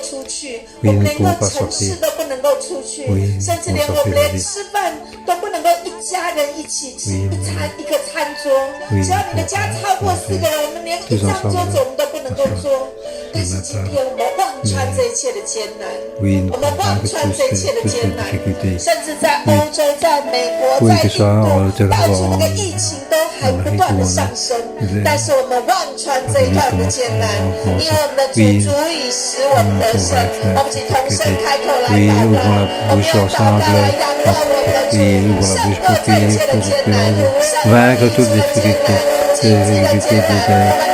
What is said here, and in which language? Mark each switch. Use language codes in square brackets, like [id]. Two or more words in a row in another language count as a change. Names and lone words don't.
[fr] oui, nous ne pouvons pas sortir, oui, nous ne pouvons sortir de la vie. [zh] 家人一起吃一个餐桌，只要你的家超过4个人，我们连一张桌子我们都不能够坐。但是今天我们忘穿这一切的艰难，我们忘穿这一切的艰难，甚至在欧洲、在美国、在印度，到处那个疫情都还不断的上升，但是我们忘穿这一段的艰难，因为我们的主足以使我们得胜。我们请同声开口来祷告，我们要祷告来仰望我们的主，胜过这一切的艰难，胜过一切的艰难，这一切的艰难。